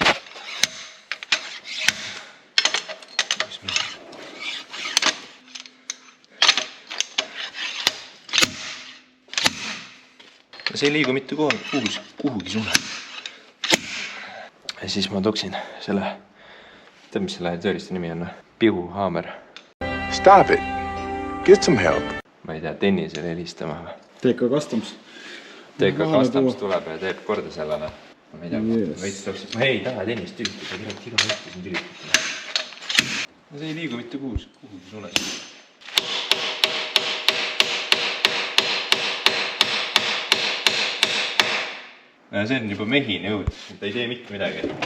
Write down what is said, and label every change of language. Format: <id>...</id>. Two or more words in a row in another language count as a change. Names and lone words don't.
<et>No see ei liigu mitte kuhugi sulle. Ja siis ma toksin selle, tead mis selle tööristi nimi on? Pihuhaamer.</et> <en>Stop it. Get some help.</en> <et>Ma ei tea, tennisele helistama. TK Customs. TK Customs tuleb ja teeb korda sellele. Ma ei tea, veits toksid. Ma ei taha tennist tülitada, tegelikult iga võtti siin tülitada. See ei liigu mitte kuhugi suunas. Ja see on juba mehine jõud, ta ei tee mitte midagi.</et>